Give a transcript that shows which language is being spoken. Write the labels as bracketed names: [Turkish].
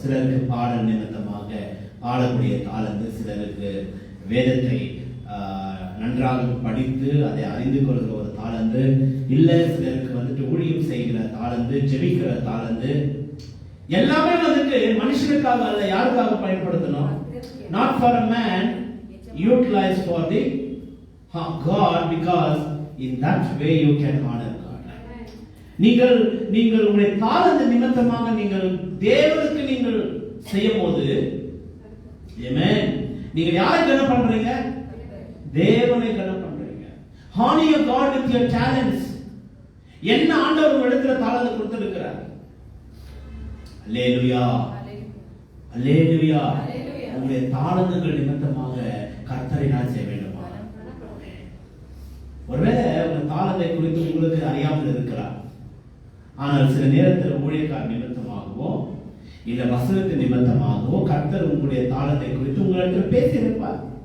[Tamil] சிலருக்கு பாடல் நிமித்தமாக பாடக்கூடிய தாளந்து, சிலருக்கு வேதத்தை நன்றாக படித்து அதை அறிந்து கொள்கிற ஒரு தாளந்து, இல்ல சிலருக்கு வந்துட்டு ஊழியம் செய்கிற தாளந்து, ஜெபிக்கிற தாளந்து. எல்லாமே வந்துட்டு மனுஷனுக்காக அல்ல, யாருக்காக பயன்படுத்தணும்? [English] Not for a man, utilized for the God, because in that way you can honor God. [Tamil] நீங்கள் உங்களுடைய தாளந்து நிமித்தமாக நீங்கள் தேவனுக்கு நீங்கள் செய்யும் போது, ஆமென், நீங்க யாரை கனம் பண்றீங்க? தேவனை கனம் பண்றீங்க. [English] honor your God with your talents. [Tamil] என்ன ஆண்டவர் உங்களிடத்துல தாளந்து கொடுத்திருக்கிறார். அல்லேலூயா, அல்லேலூயா. உங்களுடைய தாளந்துகள் நிமித்தமாக கர்த்தரை நான் செய்ய வேண்டுமா? ஒருவேளை உங்க தாளந்தை குறித்து உங்களுக்கு அறியாமல் இருக்கலாம். ஆனால் சில நேரத்தில் ஊழியக்கார நிமித்தமாகவோ இல்ல வசனத்தின் நிமித்தமாகவோ கர்த்தர் உங்களுடைய தாளத்தை குறித்து உங்களிடத்தில் பேசியிருப்பார்.